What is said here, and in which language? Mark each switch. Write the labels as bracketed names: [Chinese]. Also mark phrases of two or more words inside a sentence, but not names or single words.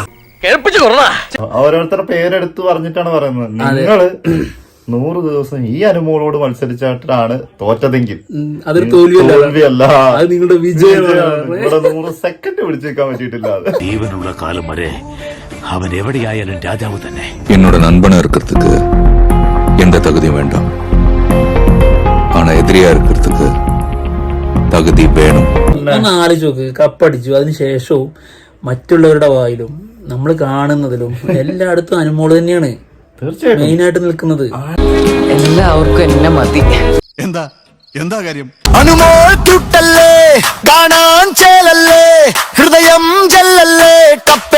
[Malayalam] ഓരോരുത്തരുടെ പേരെടുത്ത് പറഞ്ഞിട്ടാണ് പറയുന്നത്. നിങ്ങള് 100 ദിവസം ഈ അനുമോളോട് മത്സരിച്ചിട്ടാണ് തോറ്റതെങ്കിൽ അതൊരു തോൽവിയല്ല, നിങ്ങളുടെ വിജയമാണ്. ഇവിടെ 100 സെക്കൻഡ് പിടിച്ചേക്കാൻ പറ്റിയിട്ടില്ല. അത് ജീവനുള്ള കാലം വരെ അവൻ എവിടെയായാലും രാജാവ് തന്നെ. [Tamil] എന്നോട് നண்பனா இருக்கிறதுக்கு எந்த தகுதியும் வேண்டாம், ஆனா எதிரியா இருக்கிறதுக்கு தகுதி வேணும். [Malayalam] ഒന്ന് ആലോചിച്ച് നോക്ക്, കപ്പടിച്ചു, അതിനുശേഷവും മറ്റുള്ളവരുടെ വായിലും നമ്മൾ കാണുന്നതിലും എല്ലായിടത്തും അനുമോള് തന്നെയാണ് തീർച്ചയായിട്ടും മെയിനായിട്ട് നിൽക്കുന്നത്. എല്ലാവർക്കും എന്നെ മതി. എന്താ കാര്യം? അനുമോൾ തുട്ടല്ലേ, കാണാൻ ചേലല്ലേ, ഹൃദയം ജല്ലല്ലേ.